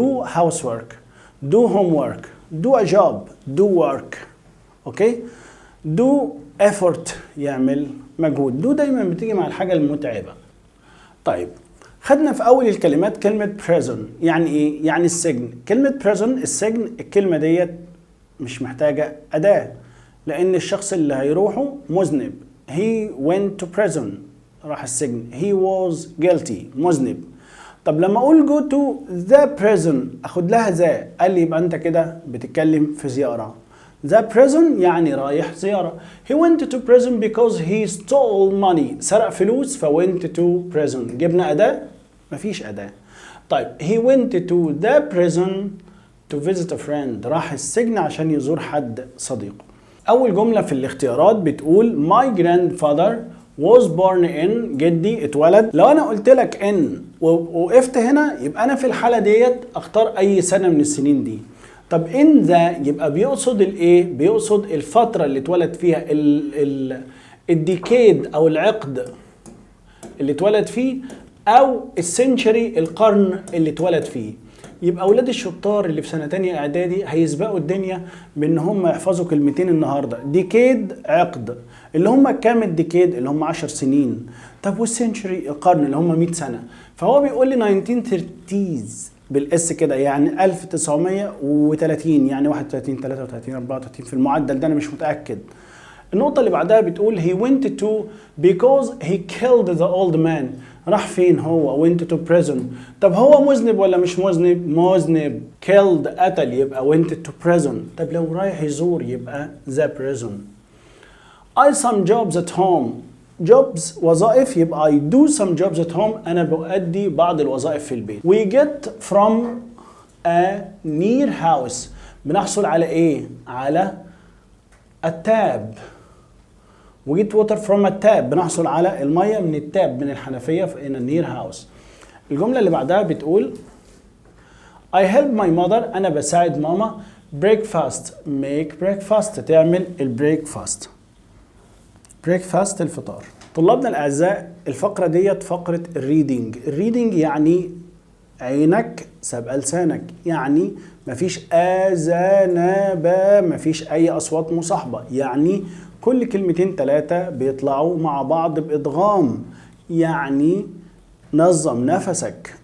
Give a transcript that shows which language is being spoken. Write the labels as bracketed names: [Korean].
[English] do housework do homework do a job do work. [Arabic] أوكي. [English] do effort [Arabic] يعمل مجهود. do دايما بتيجي مع الحاجة المتعبة. طيب خدنا في أول الكلمات كلمة prison يعني إيه؟ يعني السجن. كلمة prison السجن، الكلمة ديت مش محتاجة أداة، لأن الشخص اللي هيروحه مذنب. [English] he went to prison [Arabic] راح السجن. [English] he was guilty [Arabic] مذنب. طب لما أقول [English] go to the prison [Arabic] أخد لها ذا، قال لي يبقى أنت كده بتتكلم في زيارة. [English] the prison [Arabic] يعني رايح زيارة. [English] he went to prison because he stole money [Arabic] سرق فلوس ف [English] went to prison. [Arabic] جبنا أداة؟ مفيش أداة. [English] طيب he went to the prison to visit a friend [Arabic] راح السجن عشان يزور حد صديقه. [English] أول جملة في الاختيارات بتقول my grandfather was born in [Arabic] جدي اتولد. لو أنا قلت لك in ووقفت هنا يبقى أنا في الحالة ديت أختار أي سنة من السنين دي. طب [English] in the [Arabic] يبقى بيقصد الإيه؟ بيقصد الفترة اللي اتولد فيها، الديكيد أو العقد اللي اتولد فيه، أو السنشري القرن اللي اتولد فيه. يبقى أولاد الشطار اللي في سنة تانية إعدادي هيسبقوا الدنيا بأن هم يحفظوا كلمتين النهاردة. ديكيد عقد، اللي هم كام الديكيد؟ اللي هم 10 سنين. طب والسنشري القرن اللي هم 100 سنة. فهو بيقول لي 1930s بالاس كده، يعني 1930 يعني 31 33 34 في المعدل ده، أنا مش متأكد. [English] النقطة اللي بعدها بتقول he went to because he killed the old man. [Arabic] راح فين هو؟ [English] went to prison. [Arabic] طب هو مذنب ولا مش مذنب؟ مذنب. [English] killed [Arabic] قتل يبقى [English] went to prison. [Arabic] طب لو رايح يزور يبقى [English] the prison. I some jobs at home. [Arabic] jobs وظائف، يبقى [English] I do some jobs at home [Arabic] أنا بؤدي بعض الوظائف في البيت. [English] we get from a near house [Arabic] بنحصل على إيه؟ على التاب. [English] we get water from a tap [Arabic] بنحصل على المية من التاب من الحنفية [English] in a near house. [Arabic] الجملة اللي بعدها بتقول [English] I help my mother. [Arabic] أنا بساعد ماما. [English] breakfast make breakfast [Arabic] تعمل البريكفاست. breakfast الفطار. طلابنا الأعزاء الفقرة ديت فقرة الريدنج. الريدنج يعني عينك سابقة لسانك، يعني مفيش آذانبا، مفيش أي أصوات مصاحبة، يعني كل كلمتين ثلاثة بيطلعوا مع بعض بإدغام، يعني نظم نفسك.